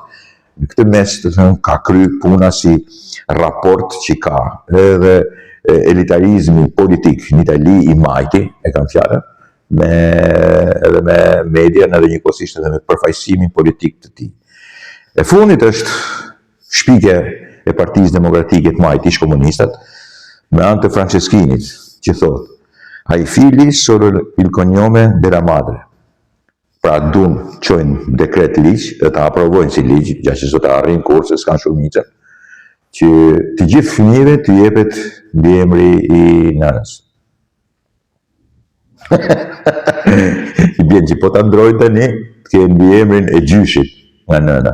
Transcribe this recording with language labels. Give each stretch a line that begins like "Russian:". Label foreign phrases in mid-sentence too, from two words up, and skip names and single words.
Albanian: Në këtë mes të thënë ka kry puna si raport që ka edhe elitarizmi politik në Itali i majti, e kam fjalën, edhe me media edhe njëkohësisht edhe me përfaqësimin politik të tij. E fundit është shpikja e Partisë Demokratike të majti, ish komunistat, me anë të Franceskinit, që thotë,
Italian: ai figli solo il cognome della madre.
Albanian: Pra duan çojnë dekret ligj dhe ta aprovojnë si ligj, gjashtë që ta arrin kurse s'kan shumicë, që të gjithë fëmijëve të jepet mbiemri i nënës. I bjen që po ta ndrojnë tani, të kenë mbiemrin e gjyshit nga nëna.